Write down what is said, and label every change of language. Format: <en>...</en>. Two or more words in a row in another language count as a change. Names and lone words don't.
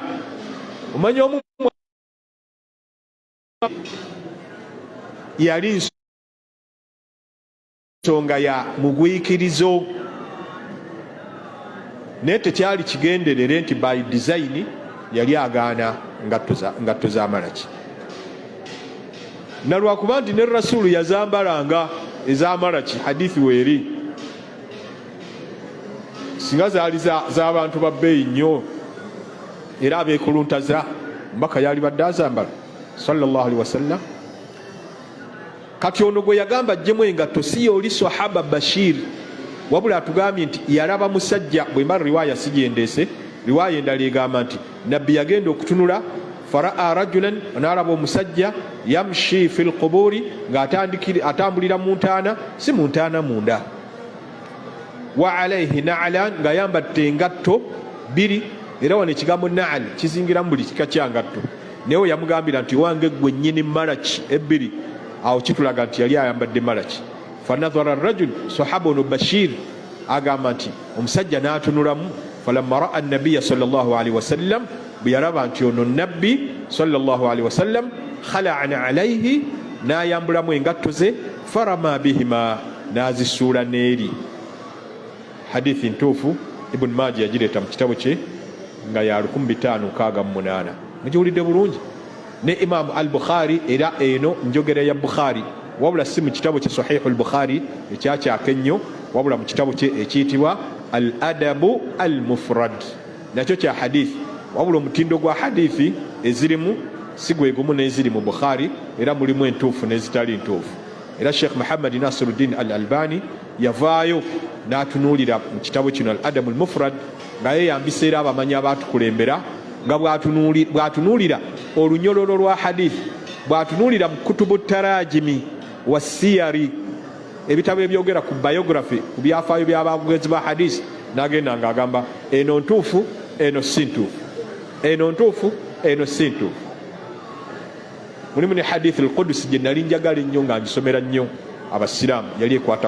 <lg>Omanya omu yali nsonga ya mugwikirizo, naye tekyali kigenderere nti</lg> <en>by design</en> <lg>yali agaana ngatto z'amalaki. Nalwakuba nti ne Rasulu yazambalanga ez'amalaki, hadithi weeri. Singa zaali z'abantu ba bbeeyi nnyo era abeekuluntaza, mbaka yali badde azambala</lg> <ar>صلى الله عليه وسلم.</ar> <lg>Kati ono gwe yagamba ajjemu engatto si y'oli sahaba Bashir, wabula atugambye nti yalaba musajja. Bwe mba riwaaya sigendeese, riwaaya endala egamba nti nabbi yagenda okutunula,</lg> <ar>فرأى رجلا,</ar> <lg>n'alaba omusajja</lg> <ar>يمشي في القبور,</ar> <lg>ng'atambulira mu ntaana, si mu ntaana munda,</lg> <ar>وعليه نعلان,</ar> <lg>ng'ayambadde engatto 2. Era wano ekigambo na'al kizingiramu buli kika kya ngatto, naye yamugambira nti wange gwe nnyini malaki 2. Awo kitulaga nti yali ayambadde malaki.</lg> <ar>فنظر رجل,</ar> <lg>sahaba ono Bashir agamba nti omusajja n'atunulamu.</lg> <ar>فلما رأى النبيّ صلى الله عليه وسلم,</ar> <lg>bwe yalaba nti ono nabbi</lg> <ar>صلى الله عليه وسلم خلعنا عليه,</ar> <lg>n'ayambulamu engatto ze,</lg> <ar>فرمى بهما,</ar> <lg>n'azisuula n'eri. Hadithi ntuufu Ibn Majah yagireeta mu kitabo kye nga ya 1568. Mugiwulidde bulungi? Ne Imam al-Bukhari, era eno njogera ya Bukhari, wabula si mu kitabo kye Sahih al-Bukhari ekyakyaka ennyo, wabula mu kitabo kye ekiyitibwa al adabu al mufrad nakyo kya hadithi wabula omutindo gwa hadithi ezirimu si gwe gumu n'eziri mu Bukhari era mulimu entuufu n'ezitali ntuufu era Sheikh Muhammad Nasiruddin al Albani yavaayo n'atunuulira mu kitabo kino al adabu al mufrad nga yeeyambisa era abamanyi abaatukulembera nga bw'atunuulira olunyololo lwa hadithi bw'atunuulira mu</lg> <ar>كتب التراجم والسير</ar> <lg>ebitabo ebyogera ku biography ku byafaayo by'abagenzi ba hadithi n'agenda ng'agamba eno ntuufu eno si ntuufu eno ntuufu eno si ntuufu mulimu ne hadithi al-Qudsi gye nali njagala ennyo nga ngisomera nnyo abasiraamu yali ekwata</lg>